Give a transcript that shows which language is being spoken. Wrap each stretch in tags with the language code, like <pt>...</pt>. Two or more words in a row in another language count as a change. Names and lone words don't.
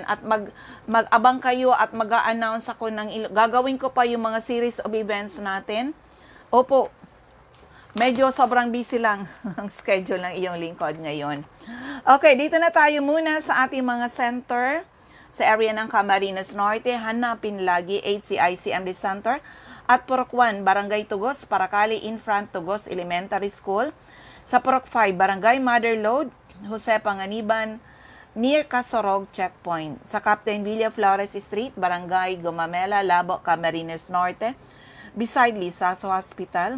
<tl>At mag-abang kayo at mag-a-announce ako gagawin ko pa yung mga</tl> <en>series of events</en> <tl>natin. Opo, medyo sobrang busy lang ang schedule ng iyong lingkod ngayon. Okay, dito na tayo muna sa ating mga center. Sa area ng Camarines Norte, hanapin lagi HCI CMD Center at Purok 1, Barangay Tugos, Paracali,</tl> <en>in front</en> <tl>Tugos Elementary School. Sa Purok 5, Barangay Mother Lode, Jose Panganiban, near Casorog Checkpoint. Sa Captain Villa Flores Street, Barangay Gumamela, Labo, Camarines Norte, beside Lisaso Hospital.</tl>